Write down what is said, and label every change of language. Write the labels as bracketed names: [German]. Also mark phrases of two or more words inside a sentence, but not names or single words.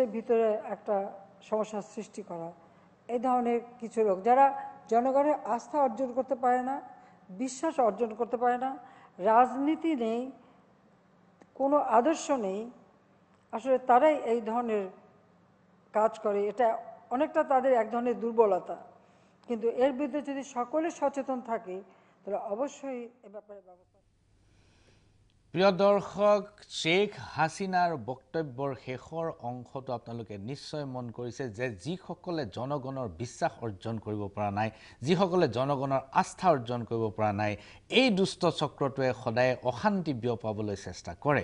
[Bangla] ভিতরে একটা সমস্যার সৃষ্টি করা এই ধরনের কিছু লোক যারা জনগণের আস্থা অর্জন করতে পারে না বিশ্বাস অর্জন করতে পারে না রাজনীতি নেই কোনো আদর্শ নেই আসলে তারাই এই ধরনের কাজ করে এটা অনেকটা তাদের এক ধরনের দুর্বলতা কিন্তু এর বিরুদ্ধে যদি সকলে সচেতন থাকে তাহলে অবশ্যই এ ব্যাপারে ব্যবস্থা [Assamese] প্ৰিয় দৰ্শক শ্বেখ হাছিনাৰ বক্তব্যৰ শেষৰ অংশটো আপোনালোকে নিশ্চয় মন কৰিছে যে যিসকলে জনগণৰ বিশ্বাস অৰ্জন কৰিব পৰা নাই যিসকলে জনগণৰ আস্থা অৰ্জন কৰিব পৰা নাই এই দুষ্ট চক্ৰটোৱে সদায় অশান্তি বিয়পাবলৈ চেষ্টা কৰে